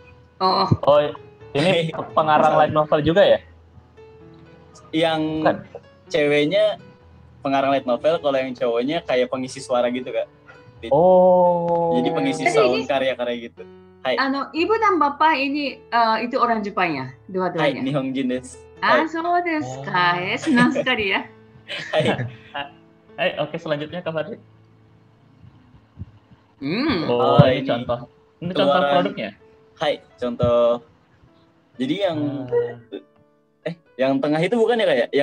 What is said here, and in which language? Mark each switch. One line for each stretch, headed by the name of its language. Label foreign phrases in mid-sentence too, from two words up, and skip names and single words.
Indonesian: Ini pengarang
English: light novel
Indonesian: juga ya? Yang ceweknya pengarang
English: light novel,
Indonesian: kalau yang cowoknya kayak pengisi suara gitu Kak. Jadi pengisi sound karya-karya gitu. Hai. Ibu dan bapak ini itu orang Jepangnya, dua-duanya. Hai,
Japanese: 日本人です. そうですか.
Indonesian: Senang sekali ya. Hai, oke selanjutnya Kak Fadri. Ini contoh produknya. Hai, contoh. Jadi yang tengah itu bukan ya Kak ya?